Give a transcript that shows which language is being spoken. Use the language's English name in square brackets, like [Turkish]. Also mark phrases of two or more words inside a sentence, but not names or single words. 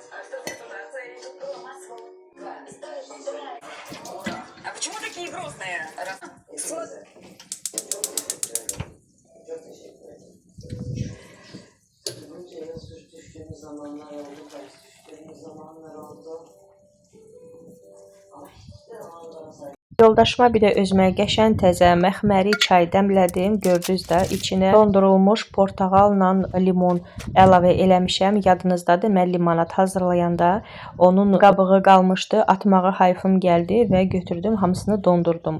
[Russian] А что за репутация? Тут было массово. А почему такие грустные? [Turkish] Düştüğümüz zamanlar oldu, ters düştüğümüz zamanlar oldu. Ama hiç de ondan sonra [Azerbaijani] Yoldaşıma bir də özümə qəşəng təzə məxməri çay dəmlədim. Gördünüz də, içinə dondurulmuş portağalla limon əlavə eləmişəm. Yadınızdadır, mən limonad hazırlayanda onun qabığı qalmışdı. Atmağa hayfım gəldi və götürdüm, hamısını dondurdum.